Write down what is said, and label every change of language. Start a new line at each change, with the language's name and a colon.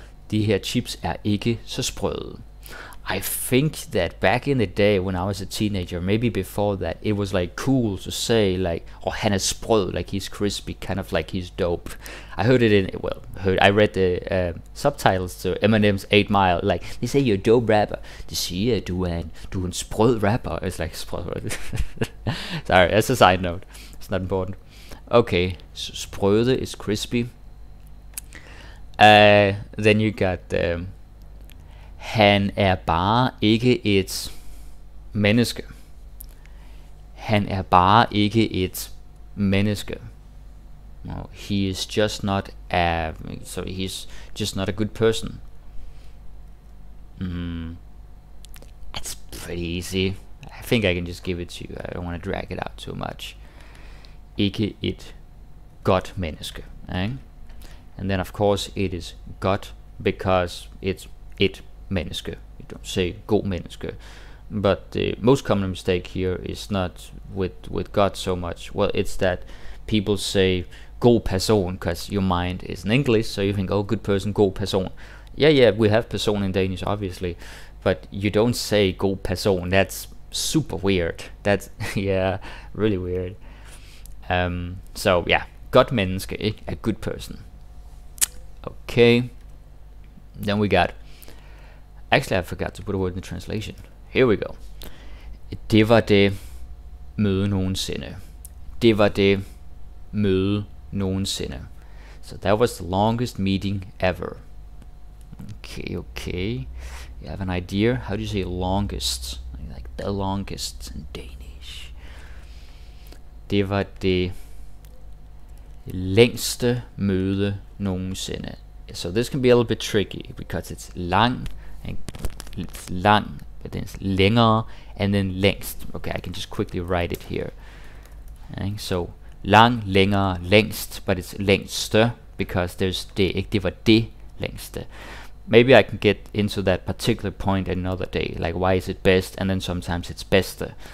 Danish: De her chips er ikke så sprøde.
English: I think that back in the day when I was a teenager, maybe before that, it was like cool to say like, oh,
Danish: han er sprød,
English: like he's crispy, kind of like he's dope. I heard it in, I read the subtitles to Eminem's 8 Mile, like, they say you're a dope rapper.
Danish: De siger, du er en sprød rapper.
English: It's like, sprød. Sorry, that's a side note. It's not important. Okay, so sprøde is crispy.
Danish: Then you got han er bare ikke et menneske. Han er bare ikke et menneske.
English: No, he is just not a, so he's just not a good person. That's pretty easy. think I can just give it to you. I don't want to drag it out too much.
Danish: Ikke et godt menneske.
English: Right? And then of course it is godt because it's et menneske. You don't say
Danish: god menneske.
English: But the most common mistake here is not with God so much. Well, it's that people say
Danish: god person
English: because your mind is in English, so you think, oh, good person, god person. Yeah, we have person in Danish, obviously, but you don't say god person. That's super weird. That's yeah, really weird. So yeah,
Danish: godt menneske, ikke?
English: A good person. Okay. Then we got. Actually, I forgot to put a word in the translation. Here we go.
Danish: Det var det møde nogensinde. Det var det møde nogensinde.
English: So that was the longest meeting ever. Okay. You have an idea? How do you say longest? Like the longest in Danish.
Danish: Det var det længste møde nogensinde.
English: So this can be a little bit tricky because it's lang, and it's lang, but then it's længere, and then længst. Okay, I can just quickly write it here. Okay, so lang, længere, længst, but it's længste because there's det.
Danish: Det var det længste.
English: Maybe I can get into that particular point another day, like why is it best, and then sometimes it's bedste.